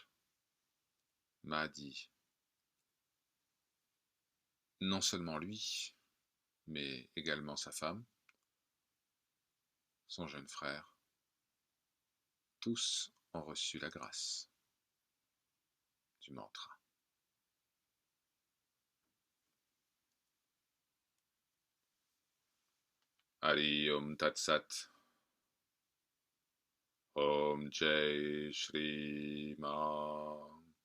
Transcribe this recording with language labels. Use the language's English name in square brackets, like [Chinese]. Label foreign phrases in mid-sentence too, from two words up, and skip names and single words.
[French] Ma dit: non seulement lui, mais également sa femme, son jeune frère. Tous ont reçu la grâce du mantra. [Sanskrit] हरि ॐ तत् सत्. [Hindi] ॐ जय श्री माँ